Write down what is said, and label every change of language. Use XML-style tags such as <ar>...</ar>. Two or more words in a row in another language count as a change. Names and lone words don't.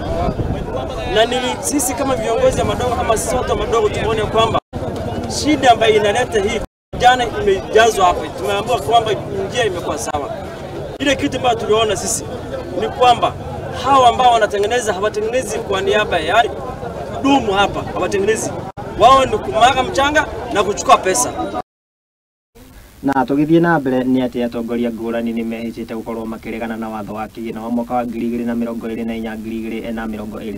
<sw>Na sisi kama viongozi wa Madogo, kama sisi watu wa Madogo, tumeona kwamba shida ambayo inaleta hii jana imejazwa hapa. Tumeambiwa kwamba njia imekuwa sawa. Ile kitu ambacho tuliona sisi ni kwamba hawa ambao wanatengeneza hawatengenezi kwa niaba ya kudumu hapa, hawatengenezi, wao ni kumwaga mchanga na kuchukua pesa.</sw> <ki>Na tugithie na mbere ni ati atongoria ngurani ni mehicite gukorwo makiregana na watho wa kigina wa mwaka wa 2024 na 2020.</ki>